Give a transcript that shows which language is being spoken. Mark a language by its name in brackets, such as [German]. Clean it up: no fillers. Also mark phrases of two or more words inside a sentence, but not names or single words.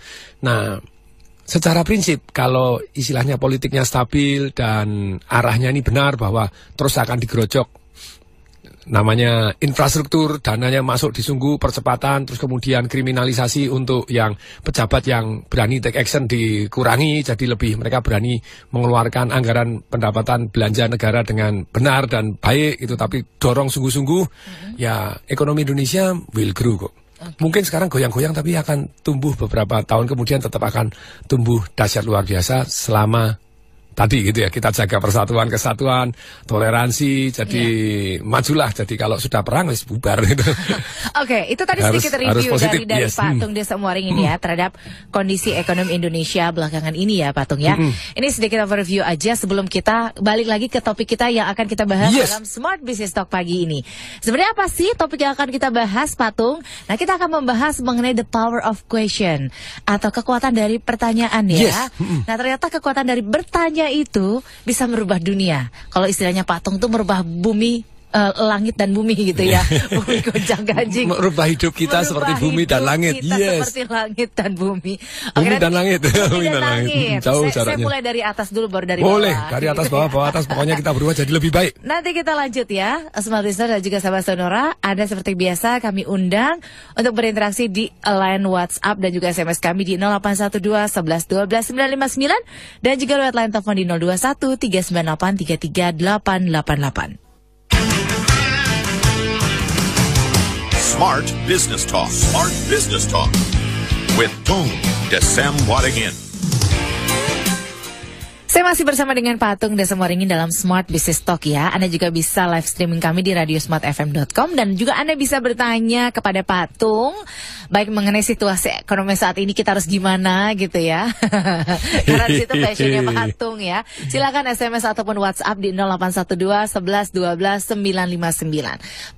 [Indonesian] Nah, secara prinsip kalau istilahnya politiknya stabil dan arahnya ini benar bahwa terus akan digerojok, namanya infrastruktur, dananya masuk disungguh, percepatan, terus kemudian kriminalisasi untuk yang pejabat yang berani [English] take action [Indonesian] dikurangi, jadi lebih mereka berani mengeluarkan anggaran pendapatan belanja negara dengan benar dan baik itu, tapi dorong sungguh-sungguh, ya ekonomi Indonesia [English] will grow [Indonesian] kok. Mungkin sekarang goyang-goyang tapi akan tumbuh beberapa tahun kemudian, tetap akan tumbuh dahsyat luar biasa selama tadi gitu ya, kita jaga persatuan, kesatuan, toleransi, jadi majulah. Jadi kalau sudah perang, [Javanese] wis bubar [Indonesian] gitu. Oke, itu tadi sedikit review dari Pak Tung Desa Muaring ini ya, terhadap kondisi ekonomi Indonesia belakangan ini ya Pak Tung ya. Ini sedikit overview aja sebelum kita balik lagi ke topik kita yang akan kita bahas dalam Smart Business Talk pagi ini. Sebenarnya apa sih topik yang akan kita bahas Pak Tung? Nah, kita akan membahas mengenai [English] the power of question, [Indonesian] atau kekuatan dari pertanyaan ya. Nah, ternyata kekuatan dari bertanya itu bisa merubah dunia. Kalau istilahnya Pak Tung itu merubah bumi, langit dan bumi gitu ya. Bumi gonjang ganjing. Merubah hidup kita seperti bumi dan langit. Seperti langit dan bumi. Bumi dan langit. Bumi dan langit. Saya mulai dari atas dulu baru dari bawah. Boleh, dari atas bawah atas. Pokoknya kita berubah jadi lebih baik. Nanti kita lanjut ya. Smart Listener dan juga sahabat Sonora, Anda seperti biasa kami undang untuk berinteraksi di line WhatsApp dan juga SMS kami di 0812 11 12 959 dan juga lewat line telepon di 021 398 33888. Smart Business Talk. Smart Business Talk. [English] With Tung Desem Wadding In. [Indonesian] Saya masih bersama dengan Patung Desemwaringin dalam Smart Business Talk ya. Anda juga bisa [English] live streaming [Indonesian] kami di radiosmartfm.com dan juga Anda bisa bertanya kepada Patung baik mengenai situasi ekonomi saat ini kita harus gimana gitu ya. Karena di situ passionnya Patung ya. Silakan SMS ataupun WhatsApp di 0812 11 12 959.